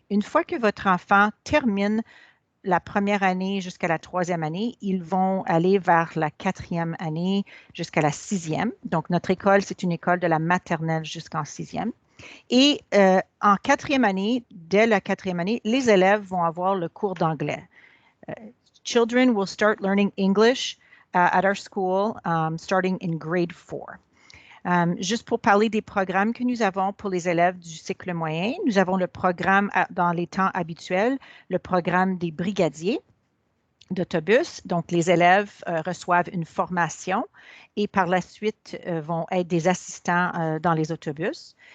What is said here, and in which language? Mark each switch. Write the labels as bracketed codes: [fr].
[fr] Une fois que votre enfant termine la première année jusqu'à la troisième année, ils vont aller vers la quatrième année jusqu'à la sixième. Donc, notre école, c'est une école de la maternelle jusqu'en sixième. Et en quatrième année, dès la quatrième année, les élèves vont avoir le cours d'anglais. [en] Children will start learning English at our school starting in grade 4. [fr] Juste pour parler des programmes que nous avons pour les élèves du cycle moyen, nous avons le programme dans les temps habituels, le programme des brigadiers d'autobus. Donc, les élèves reçoivent une formation et par la suite vont être des assistants dans les autobus.